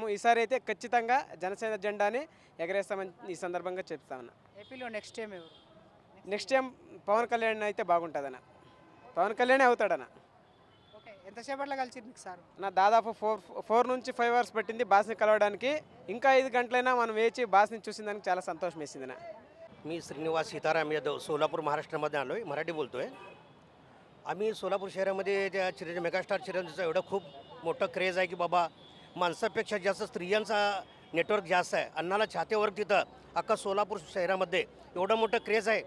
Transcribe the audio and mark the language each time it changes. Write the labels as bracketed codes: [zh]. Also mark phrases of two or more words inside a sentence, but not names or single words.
[te] ఈసారి అయితే ఖచ్చితంగా జనసేన జెండాని ఎగరేస్తామని ఈ సందర్భంగా చెప్తామన్న. ఏపీలో [en] next time [te] ఎవరు? [en] next time [te] పవన్ కళ్యాణ్ అయితే బాగుంటుందన్న. పవన్ కళ్యాణే అవుతాడన్న. ఓకే, ఎంతసేపట్లో కలిసి మీకు సార్? నా దాదాపు 4 నుంచి 5 అవర్స్ పట్టింది బాస్ని కలవడానికి. ఇంకా 5 గంటలైనా మనం వేచి बासनी చూసిందానికి చాలా సంతోషం వేసింది. [mr] मी श्रीनिवास सीताराम यादव सोलापूर महाराष्ट्रामध्ये आलो आहे. मराठी बोलतो आहे. आम्ही सोलापूर शहरामध्ये त्या चिरंजीवी मेगास्टार चिरंजीवीचं एवढं खूप मोठं क्रेज आहे की बाबा माणसापेक्षा जास्त स्त्रियांचा नेटवर्क जास्त आहे. अण्णाला छात्यावर तिथं अख्खा सोलापूर शहरामध्ये एवढं मोठं क्रेज आहे.